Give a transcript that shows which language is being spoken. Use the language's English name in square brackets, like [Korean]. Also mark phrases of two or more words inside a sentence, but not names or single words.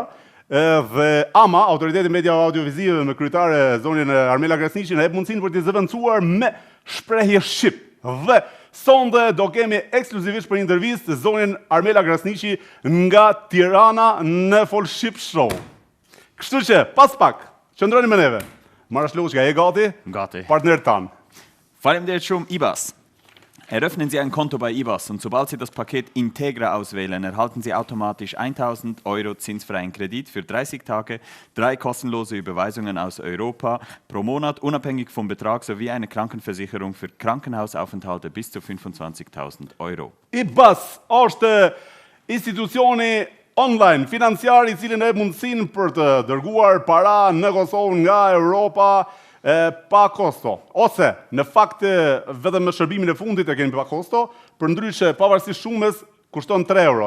[Albanian] Dhe AMA, Autoriteti Media Audiovizive me kryetare zonjën Armela Grasniqi, na jep mundësinë për t'i zëvendësuar me shprehje shqip. Dhe sonte do kemi ekskluzivisht për intervistë zonjën Armela Grasniqi nga Tirana në Full Ship Show. Kështu që, pas pak, qëndroni me neve. Marash Loqka, je gati? Gati. Partner tan. Faleminderit shumë, IBAS. [German] Eröffnen Sie ein Konto bei IBAS und sobald Sie das Paket Integra auswählen, erhalten Sie automatisch 1.000 € zinsfreien Kredit für 30 Tage, 3 kostenlose Überweisungen aus Europa pro Monat, unabhängig vom Betrag, sowie eine Krankenversicherung für Krankenhausaufenthalte bis zu 25.000 €. [Albanian] IBAS është institucioni online financiar i cili na jep mundësinë për të dërguar para në Kosovë nga Europa pa kosto. Ose, në fakt, vetëm me shërbimin e fundit e kemi pa kosto, përndryshe pavarësisht shumës kushton 3 €.